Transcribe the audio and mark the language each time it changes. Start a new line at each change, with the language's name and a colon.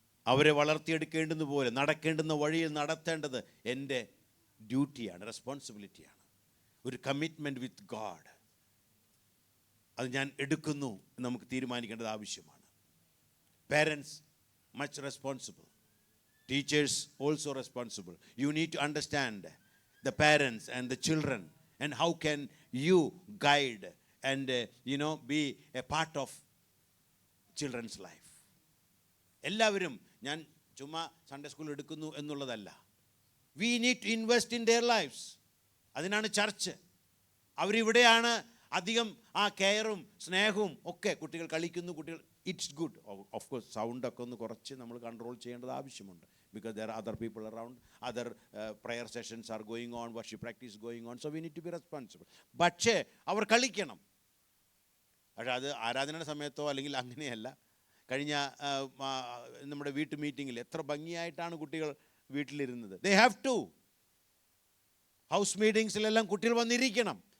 Malayalam: അവരെ വളർത്തിയെടുക്കേണ്ടുന്ന പോലെ, നടക്കേണ്ടുന്ന വഴിയിൽ നടത്തേണ്ടത് എൻ്റെ ഡ്യൂട്ടിയാണ്, റെസ്പോൺസിബിലിറ്റിയാണ്. ഒരു
English: commitment with God,
Malayalam: അത് ഞാൻ എടുക്കുന്നു എന്ന് നമുക്ക് തീരുമാനിക്കേണ്ടത് ആവശ്യമാണ്.
English: Parents much responsible, teachers also responsible. You need to understand the parents and the children and how can you guide and be a part of children's life.
Malayalam: എല്ലാവരും ഞാൻ ചുമ്മാ സൺഡേ സ്കൂൾ എടുക്കുന്നു എന്നുള്ളതല്ല.
English: we need to invest in their lives.
Malayalam: അതിനാണ് church. അവരിവിടെയാണ് അധികം ആ കെയറും സ്നേഹവും ഒക്കെ. കുട്ടികൾ കളിക്കുന്നു, കുട്ടികൾ,
English: It's good. Of course
Malayalam: സൗണ്ടൊക്കെ ഒന്ന് കുറച്ച് നമ്മൾ കൺട്രോൾ ചെയ്യേണ്ടത് ആവശ്യമുണ്ട്.
English: Because there are other people around, other prayer sessions are going on, worship practice going on, so we need to be responsible.
Malayalam: പക്ഷേ അവർ കളിക്കണം. പക്ഷേ അത് ആരാധനയുടെ സമയത്തോ അല്ലെങ്കിൽ അങ്ങനെയല്ല. കഴിഞ്ഞ നമ്മുടെ വീട്ടു മീറ്റിങ്ങിൽ എത്ര ഭംഗിയായിട്ടാണ് കുട്ടികൾ വീട്ടിലിരുന്നത്.
English: They have to.
Malayalam: ഹൗസ് മീറ്റിങ്സിലെല്ലാം കുട്ടികൾ വന്നിരിക്കണം.